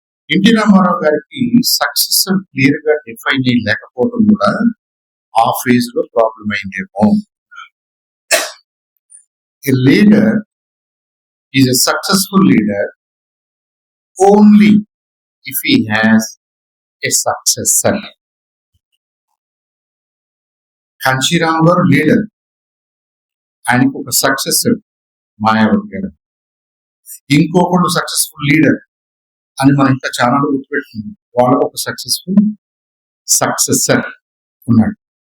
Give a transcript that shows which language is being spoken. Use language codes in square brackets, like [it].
[te] NT Ramarao గారికి successor clear గా define అయ్యి లేకపోవడం కూడా ఆ ఫేజ్ లో problem అయిందేమో. [en] A leader is a successful leader only if he has a successor. [te] Kanshi Ram గారు లీడర్, ఆయనకు ఒక సక్సెసర్ మాయావతి గారు, ఇంకొకడు సక్సెస్ఫుల్ లీడర్ అని మనం ఇంకా చాలా గుర్తుపెట్టుకుంది, వాళ్ళకు ఒక సక్సెస్ఫుల్ సక్సెసర్ ఉన్నాడు.